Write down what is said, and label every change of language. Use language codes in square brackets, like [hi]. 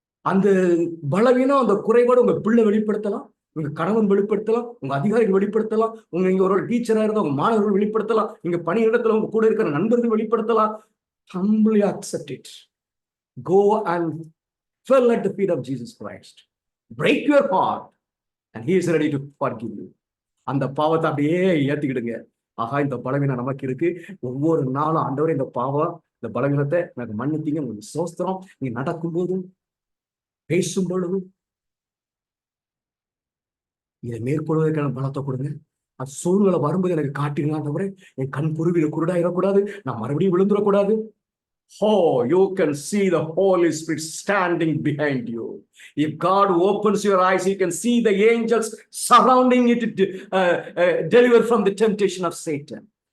[ta] அந்த பலவீனம், அந்த குறைபாடு உங்க பிள்ளை வெளிப்படுத்தலாம், உங்க கணவன் வெளிப்படுத்தலாம், உங்க அதிகாரிகள் வெளிப்படுத்தலாம், இங்க ஒரு டீச்சரா இருந்தா உங்க மாணவர்கள் வெளிப்படுத்தலாம், இங்க பணியிடத்துல உங்க கூட இருக்கிற நண்பர்கள் வெளிப்படுத்தலாம். [en] Humbly accept it. Go and fell at the feet of Jesus Christ. Break your heart and he is ready to forgive you. [ta] அந்த பாவத்தை அப்படியே ஏத்துக்கிடுங்க. ஆகா, இந்த பலவீனம் நமக்கு இருக்கு. ஒவ்வொரு நாளும் ஆண்டவரே இந்த பாவம், இந்த பலவீனத்தை எனக்கு மன்னித்தீங்க. உங்களுக்கு சோஸ்திரம். நீங்க நடக்கும் போதும் பேசும் பொழுதும் இதை மேற்கொள்வதற்கான பலத்தை கொடுங்க. அது சூழ்நிலை வரும்போது எனக்கு காட்டிடுங்க ஆண்டவரே. என் கண் குருவில குருடாயிடக்கூடாது, நான் மறுபடியும் விழுந்துடக்கூடாது. [en] Oh, you can see the Holy Spirit standing behind you. If God opens your eyes, you can see the angels surrounding it to deliver from the temptation of Satan.